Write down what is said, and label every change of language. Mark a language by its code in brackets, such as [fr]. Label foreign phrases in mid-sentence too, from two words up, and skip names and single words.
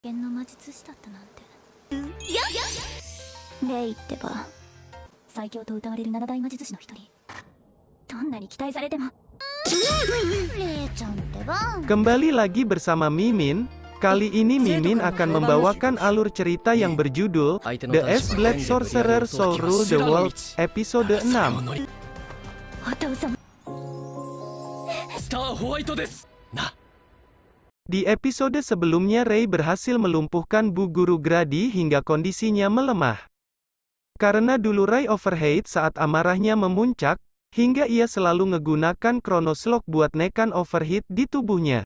[ja] 剣の魔術師だったなんて。レイってば最強と謳われる七大魔術師の一人。どんなに期待されても。レイちゃんってば。 [id] Kembali lagi bersama Mimin. Kali ini Mimin akan membawakan alur cerita yang berjudul The Ace Black Sorcerer Soul Rule the World, episode 6. Di episode sebelumnya Rei berhasil melumpuhkan Bu Guru Grady hingga kondisinya melemah. Karena dulu Rei overheat saat amarahnya memuncak, hingga ia selalu menggunakan Chronos Lock buat nekan overheat di tubuhnya.